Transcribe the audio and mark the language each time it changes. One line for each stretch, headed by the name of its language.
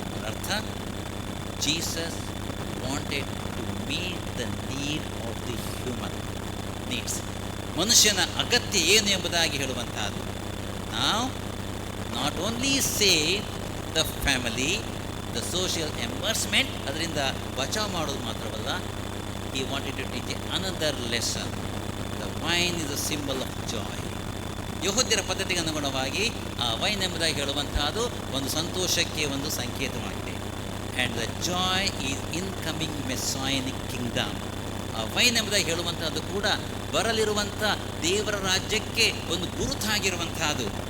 English: ಅರ್ಥ, Jesus wanted to meet the need of the human needs.
Kannada: ಮನುಷ್ಯನ ಅಗತ್ಯ ಏನು ಎಂಬುದಾಗಿ ಹೇಳುವಂತಹದ್ದು. ನಾವು
English: not only save the family, the social embarrassment,
Kannada: ಅದರಿಂದ ಬಚಾವ್ ಮಾಡೋದು ಮಾತ್ರವಲ್ಲ,
English: he wanted to teach another lesson. The wine is a symbol of joy.
Kannada: ಯಹೂದ್ಯರ ಪದ್ಧತಿಗೆ ಅನುಗುಣವಾಗಿ ಆ ವೈನ್ ಎಂಬುದಾಗಿ ಹೇಳುವಂತಹದ್ದು ಒಂದು ಸಂತೋಷಕ್ಕೆ ಒಂದು ಸಂಕೇತವಾಗಿದೆ.
English: And the joy is incoming messianic kingdom.
Kannada: ಆ ವೈನ್ ಎಂಬುದಾಗಿ ಹೇಳುವಂತಹದ್ದು ಕೂಡ ಬರಲಿರುವಂಥ ದೇವರ ರಾಜ್ಯಕ್ಕೆ ಒಂದು ಗುರುತಾಗಿರುವಂತಹದ್ದು.